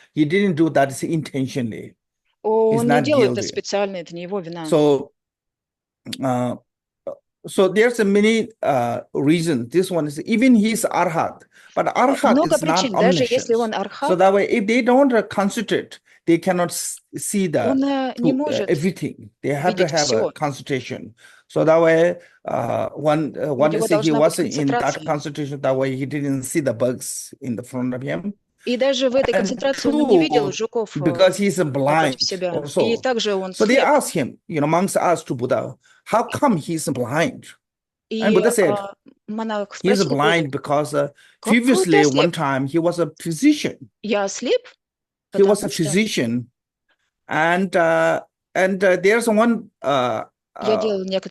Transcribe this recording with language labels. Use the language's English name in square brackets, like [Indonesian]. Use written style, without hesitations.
[English] He didn't do that intentionally. [Russian] Он не делал это специально, это не его вина. [English] So there's a many reasons. This one is even he's arhat, but arhat is not omniscient. So that way, if they don't concentrate, they cannot see everything. They have to have a concentration. So that way, one is he wasn't in that concentration. That way, he didn't see the bugs in the front of him. [Russian] И даже в этой концентрации он не видел жуков [English] because he's blind [Russian] себя. [English] also. [Russian] И также он [English] so they asked him, monks asked to Buddha, how come he's blind? And Buddha said, he's blind because previously one time he was a physician. [Russian] Я слеп? [English] He was a physician, and there's one person.